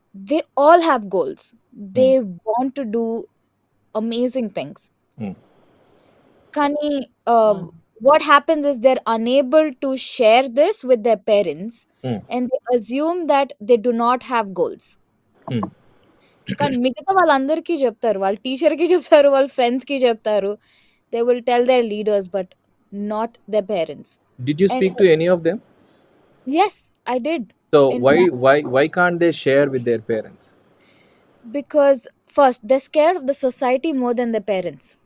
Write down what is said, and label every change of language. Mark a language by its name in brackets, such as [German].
[English] They all have goals. They Hmm. want to do amazing things. Hmm. Kani, what happens is they're unable to share this with their parents, Hmm. and they assume that they do not have goals. Hmm. [Telugu] కానీ మిగతా వాళ్ళందరికీ చెప్తారు. వాళ్ళ టీచర్‌కి చెప్తారు, వాళ్ళ ఫ్రెండ్స్‌కి చెప్తారు. [English] They will tell their leaders but not their parents. Did you speak and to any of them? yes, I did. So In why fact, why why can't they share with their parents? because first they're scared of the society more than their parents.